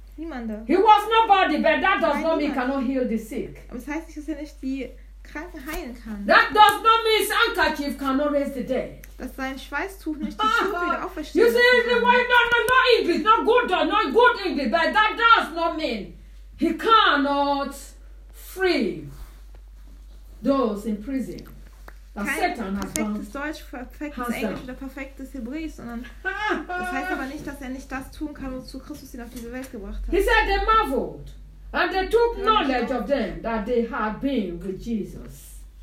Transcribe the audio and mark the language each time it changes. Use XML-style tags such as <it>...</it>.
<en>He was nobody, but that does not mean he cannot heal the sick. That does not mean his handkerchief cannot raise the dead.</en> <de>Dass sein Schweißtuch nicht die Schuld wieder auferstehen.</de> <en>You see, the way, no English, not good English, but that does not mean he cannot free those in prison.</en> <de>Perfektes Deutsch, perfektes Englisch oder perfektes Hebräisch, sondern das heißt aber nicht, dass er nicht das tun kann, wozu Christus ihn auf diese Welt gebracht hat.</de> <en>He said they marveled. And they took knowledge of them that they had been with Jesus.</en>